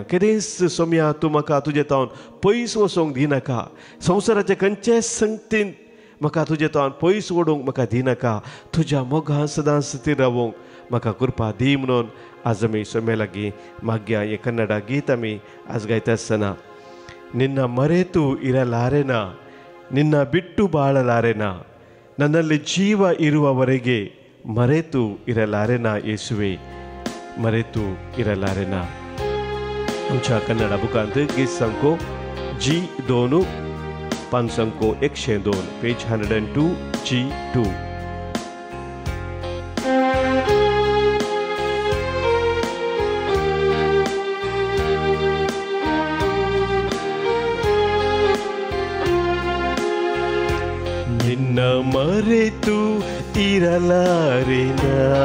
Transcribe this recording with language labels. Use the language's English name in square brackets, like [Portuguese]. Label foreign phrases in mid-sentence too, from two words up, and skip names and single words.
[Konkani] केदेंच सोम्या तूं म्हाका तुजे तावन पयस वचोंक दिनाका. संवसाराचे खंयचेच संगतीन म्हाका तुजे तावन पयस ओडूंक म्हाका दिनाका. तुज्या मोगांत सदांच स्थिर रावूंक म्हाका कृपा दी म्हणून आज आमी सोम्या लागीं मागया. हें कन्नडा गीत आमी आज गायता आसतना, [Kannada] ನಿನ್ನ ಮರೆತು ಇರಲಾರೆನ, ನಿನ್ನ ಬಿಟ್ಟು ಬಾಳಲಾರೆನ, ನನ್ನಲ್ಲಿ ಜೀವ ಇರುವವರೆಗೆ ಮರೆತು ಇರಲಾರೆನ ಯೇಸುವೆ, ಮರೆತು ಇರಲಾರೆನಾ. [Konkani] आमच्या कन्नडा बुकांत गीत संको G2 पान संको 102 पेज 102 G2. [Kannada] ನಿನ್ನ ಮರೆತು ಇರಲಾರೆನಾ,